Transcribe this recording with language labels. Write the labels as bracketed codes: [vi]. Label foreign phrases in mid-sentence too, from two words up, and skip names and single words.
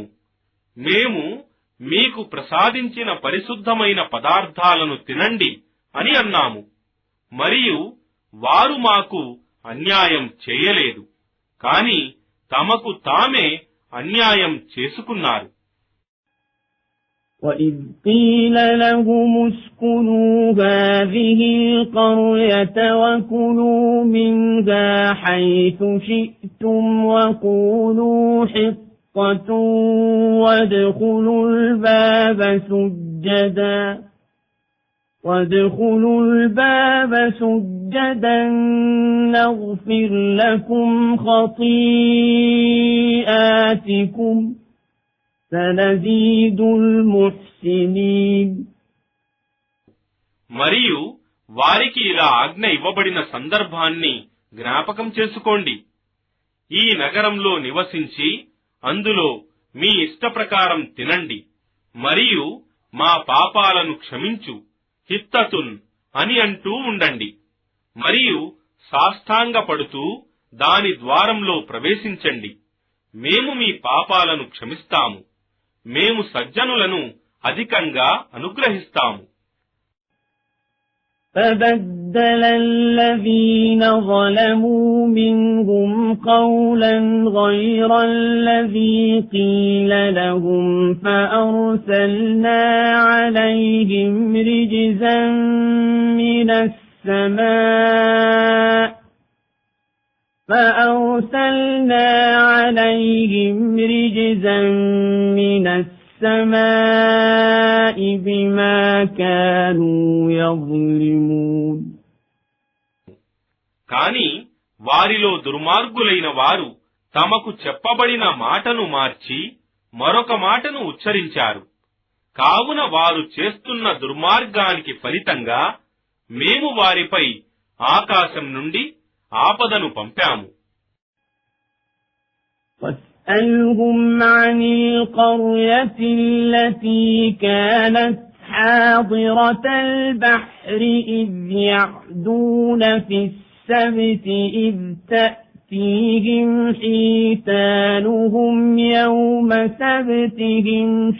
[te] మేము మీకు ప్రసాదించిన పరిశుద్ధమైన పదార్థాలను తినండి అని అన్నాము. మరియు వారు మాకు అన్యాయం చేయలేదు, కాని తమకు తామే అన్యాయం చేసుకున్నారు. [ar] وَإِذْ قِيلَ لَهُمُ اسْكُنُوا هَٰذِهِ الْقَرْيَةَ وَكُلُوا مِنْهَا حَيْثُ شِئْتُمْ وَقُولُوا حِطَّةٌ وَادْخُلُوا الْبَابَ سُجَّدًا نَغْفِرْ لَكُمْ خَطِيئَاتِكُمْ سَنَزِيدُ الْمُحْسِنِينَ. [te] మరియు వారికి ఇలా ఆజ్ఞ ఇవ్వబడిన సందర్భాన్ని జ్ఞాపకం చేసుకోండి. ఈ నగరంలో నివసించి అందులో మీ ఇష్టప్రకారం తినండి, మరియు మా పాపాలను క్షమించు హిత్తతున్ అని అంటూ ఉండండి. మరియు సాష్టాంగపడుతూ దాని ద్వారంలో ప్రవేశించండి. మేము మీ పాపాలను క్షమిస్తాము. మేము సజ్జనులను అధికంగా అనుగ్రహిస్తాము. [ar] فَبَدَّلَ الَّذِينَ ظَلَمُوا مِنْهُمْ قَوْلًا غَيْرَ الَّذِي قِيلَ لَهُمْ فَأَرْسَلْنَا عَلَيْهِمْ رِجْزًا مِنَ السَّمَاءِ بِمَا كَانُوا يَظْلِمُونَ. [te] కాని వారిలో దుర్మార్గులైన వారు తమకు చెప్పబడిన మాటను మార్చి మరొక మాటను ఉచ్చరించారు. కావున వారు చేస్తున్న దుర్మార్గానికి ఫలితంగా మేము వారిపై ఆకాశం నుండి ఆపదను పంపాము. [ar] وَاسْأَلْهُمْ عَنِ الْقَرْيَةِ الَّتِي كَانَتْ حَاضِرَةَ الْبَحْرِ إِذْ يَعْدُونَ فِي السَّبْتِ إِذْ تَأْتِيهِمْ حِيتَانُهُمْ يَوْمَ سَبْتِهِمْ